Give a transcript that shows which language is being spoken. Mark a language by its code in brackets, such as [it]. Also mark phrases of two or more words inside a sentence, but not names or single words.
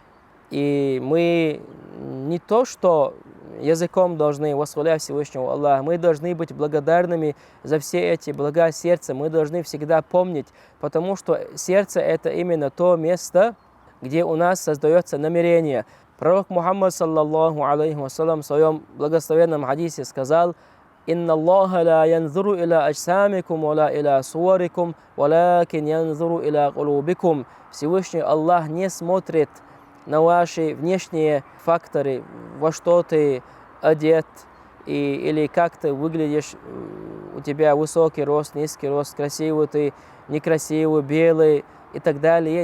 [ru] И мы не то, что языком должны восхвалять Всевышнего Аллаха, мы должны быть благодарными за все эти блага сердца, мы должны всегда помнить, потому что сердце – это именно то место, где у нас создается намерение. Пророк Мухаммад, [ar] صلى الله عليه وسلم, [ru] в своем благословенном хадисе сказал: [ar] «إن الله لا ينظر إلى أجسامكم ولا إلى صوركم، ولكن ينظر إلى قلوبكم». [ru] Всевышний Аллах не смотрит на ваши внешние факторы, во что ты одет, или как ты выглядишь, у тебя высокий рост, низкий рост, красивый ты, некрасивый, белый и так далее.